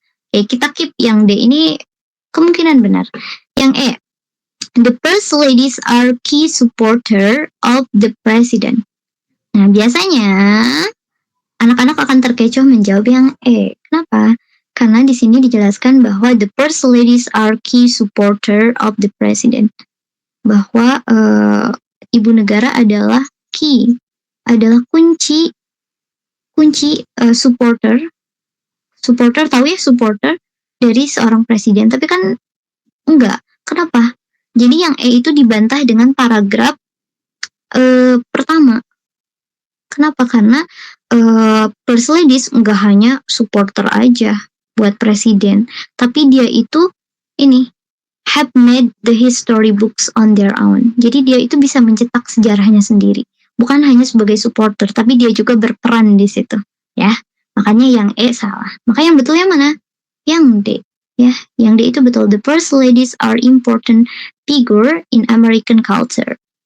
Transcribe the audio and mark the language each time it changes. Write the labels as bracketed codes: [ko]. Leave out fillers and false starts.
[id] Oke, kita keep yang D ini kemungkinan benar. Yang E, [en] the first ladies are key supporter of the president. [id] Nah, biasanya anak-anak akan terkecoh menjawab yang E. Kenapa? Karena di sini dijelaskan bahwa [en] the first ladies are key supporter of the president. [id] Bahwa ibu negara adalah key, adalah kunci supporter. Supporter, tahu ya supporter dari seorang presiden. Tapi kan enggak. Kenapa? Jadi yang E itu dibantah dengan paragraf pertama. Kenapa? Karena first ladies enggak hanya supporter aja buat presiden, tapi dia itu ini [en] have made the history books on their own. [id] Jadi dia itu bisa mencetak sejarahnya sendiri. Bukan hanya sebagai supporter, tapi dia juga berperan di situ, ya. Makanya yang E salah. Maka yang betul yang mana? Yang D. Ya, yang D itu betul. [en] The first ladies are important figure in American culture.